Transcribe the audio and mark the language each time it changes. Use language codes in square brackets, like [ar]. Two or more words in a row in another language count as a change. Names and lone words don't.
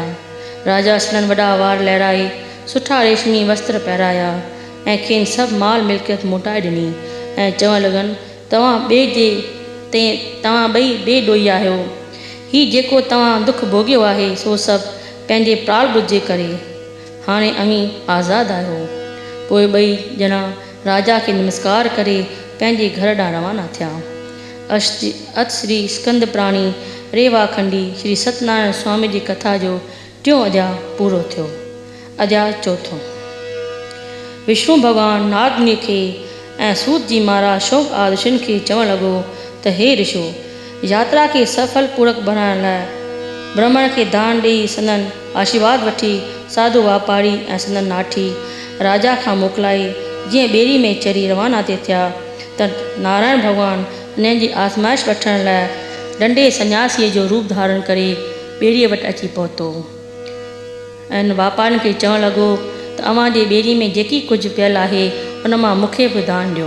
[sd] राजा संदन वॾा वार लहिराए सुठा रेशमी वस्त्र पहिराया ऐं खेनि सभु माल मिल्कियत मोटाए ॾिनी ऐं चवणु लॻनि, तव्हां ॿई ॿिए ॾोही आहियो। हीउ जेको तव्हां दुख भोॻियो आहे सो सभु पंहिंजे प्रारब्ध जे करे, हाणे अमीं आज़ादु आहियो। पोइ ॿई ॼणा राजा खे नमस्कार करे पंहिंजे घर ॾांहुं रवाना थिया। अथ श्री स्कंद प्राणी रेवाखंडी श्री सत्यनारायण स्वामी जी कथा जो 3 अध्याय पूरो थियो। अध्याय 4। विष्णु भॻवानु नारद मुनि खे ऐं सूत जी महाराज शोक आदि ऋषियुनि खे चवणु लॻो त हे ऋषियो, यात्रा खे सफल पूरक बणाइण लाइ ब्राह्मण खे दान ॾेई संदन आशीर्वाद वठी साधु वापारी ऐं संदन नाठी राजा खां मोकिलाए जीअं ॿेड़ी में चढ़ी रवाना ते थिया त नारायण भॻवानु हिननि जी आज़माइश वठण लाइ डंडे सन्यासीअ जो रूप धारण करे ॿेड़ीअ वटि अची पहुतो ऐं वापारियुनि खे चवणु लॻो त अव्हां जे ॿेड़ी में जेकी कुझु पियल आहे उन मां मूंखे बि दान ॾियो।